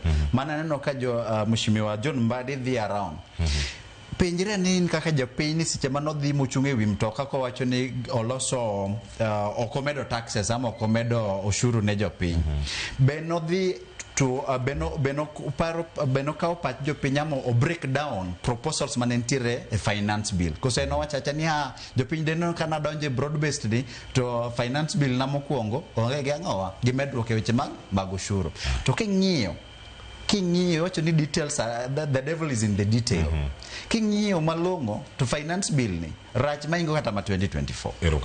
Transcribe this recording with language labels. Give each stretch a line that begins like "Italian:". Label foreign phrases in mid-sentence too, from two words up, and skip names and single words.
Luo (Kenya and Tanzania): Mana neno ka Mheshimiwa John Mbadi dhi around. Penjre ni kaka japiny seche manodhi mochung' ewi mtoka kowacho ni oloso okomedo taxes ama okomedo oshuru ne jopiny. Benodhi to beno kao pach jopiny ama o
English: break down proposals
Luo (Kenya and Tanzania): manentiere e
English: finance bill.
Luo (Kenya and Tanzania): Kose no wachacha ni jopiny deno kana donje
English: broad based
Luo (Kenya and Tanzania): ni to
English: finance bill
Luo (Kenya and Tanzania): na mokwongo onge gi ang'owa gi medruok e weche mag oshuru. To king'iyo wacho ni
English: details the devil is in the detail.
Luo (Kenya and Tanzania): King'iyo malong'o to
English: finance bill
Luo (Kenya and Tanzania): ni rach maingo kata ma 2024.